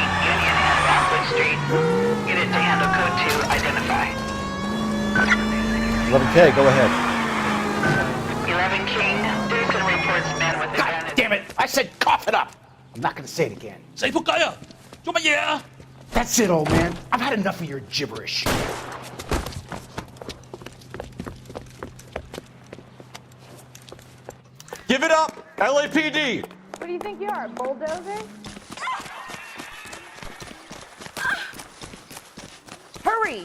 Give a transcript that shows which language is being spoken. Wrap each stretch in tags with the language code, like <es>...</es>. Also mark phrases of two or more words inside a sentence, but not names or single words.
<en>Union and Rockwood Street. Unit to handle code 2. Identify. 11K, go ahead. 11 King. Citizen reports man with a gun. Damn it! I said cough it up! I'm not gonna say it again.</en> <yue>死仆街啊！做乜嘢啊？</yue> <en>That's it, old man. I've had enough of your gibberish. Give it up! LAPD! What do you think you are, a bulldozer? Hurry!</en>